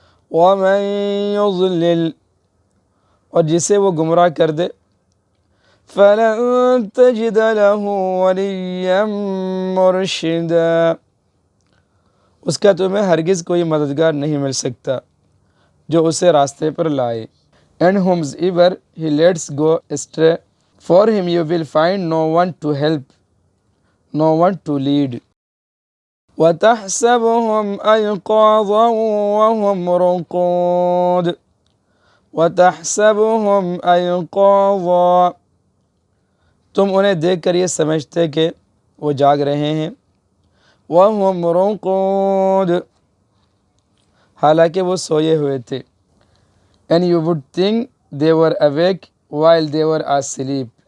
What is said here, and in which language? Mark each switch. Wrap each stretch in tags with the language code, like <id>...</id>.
<ar>وَمَن يُضْلِلْ،</ar> <ur>اور جسے وہ گمراہ کر دے،</ur> <ar>فَلَن تَجِدَ لَهُ وَلِيًّا مُرْشِدًا،</ar> <ur>اس کا تمہیں ہرگز کوئی مددگار نہیں مل سکتا جو اسے راستے پر لائے.</ur> <en>And whomsoever he lets go astray, for him you will find no one to help, no one to lead.</en> <ar>وَتَحْسَبُهُمْ أَيْقَاظًا وَهُمْ رُقُودٌ. وَتَحْسَبُهُمْ أَيْقَاظًا،</ar> <ur>تم انہیں دیکھ کر یہ سمجھتے کہ وہ جاگ رہے ہیں.</ur> <ar>وَهُمْ رُقُودٌ،</ar> <ur>حالانکہ وہ سوئے ہوئے تھے.</ur> <en>And you would think they were awake while they were asleep.</en>